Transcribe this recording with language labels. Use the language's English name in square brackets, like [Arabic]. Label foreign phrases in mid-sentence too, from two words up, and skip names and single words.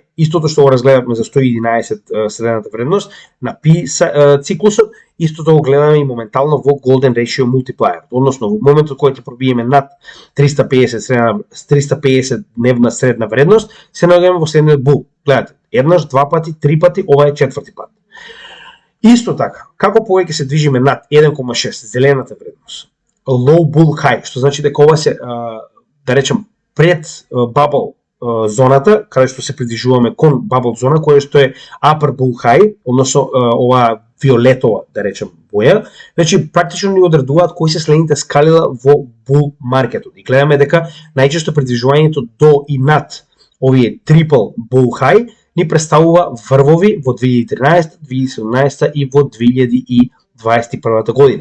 [Macedonian] Истото што го разгледавме за 111 средната вредност на пи циклусот, истото го гледаме и моментално во Golden Ratio Multiplier, односно во моментот кога ќе пробиеме над 350 дневна средна вредност, се наоѓаме во следниот bull. Гледате, еднаш, 2 пати, 3 пати, ова е 4ти пат. Исто така, како повеќе се движиме над 1,6 зелената вредност, [English] low bull high, [Macedonian] што значи дека ова се, да речем, пред bubble зоната, каде што се придвижуваме кон bubble зона, која што е [English] upper bull high, [Macedonian] односно ова виолетова, да речем, боја, значи практично ни одредуваат кои се следните скалила во bull маркетот. И гледаме дека најчесто придвижувањето до и над овие [English] triple bull high [Macedonian] ни представува врвови во 2013, 2017 и во 2021 година.